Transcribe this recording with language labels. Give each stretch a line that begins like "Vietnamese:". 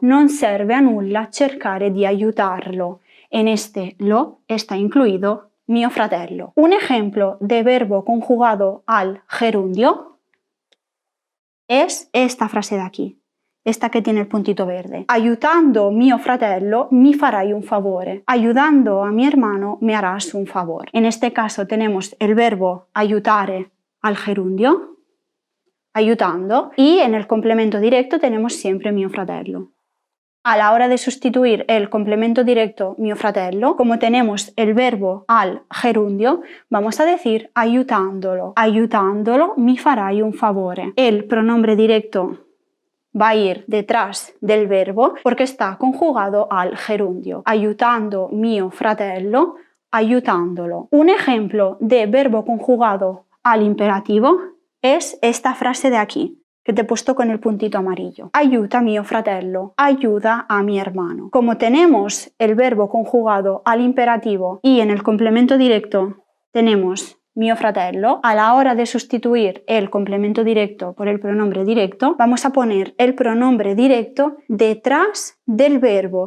Italian: Non serve a nulla cercare di aiutarlo.
Spanish: En este lo está incluido
Italian: mio fratello.
Spanish: Un ejemplo de verbo conjugado al gerundio es esta frase de aquí: esta que tiene el puntito verde.
Italian: Aiutando mio fratello mi farai un favore.
Spanish: Ayudando a mi hermano me harás un favor. En este caso tenemos el verbo aiutare al gerundio, aiutando, y en el complemento directo tenemos siempre
Italian: mio fratello.
Spanish: A la hora de sustituir el complemento directo
Italian: mio fratello,
Spanish: como tenemos el verbo al gerundio, vamos a decir aiutándolo.
Italian: Aiutándolo mi farai un favore.
Spanish: El pronombre directo va a ir detrás del verbo porque está conjugado al gerundio.
Italian: Aiutando mio fratello, aiutándolo.
Spanish: Un ejemplo de verbo conjugado al imperativo es esta frase de aquí, que te he puesto con el puntito amarillo.
Italian: Aiuta mio fratello,
Spanish: ayuda a mi hermano. Como tenemos el verbo conjugado al imperativo y en el complemento directo tenemos mio fratello, a la hora de sustituir el complemento directo por el pronombre directo, vamos a poner el pronombre directo detrás del verbo.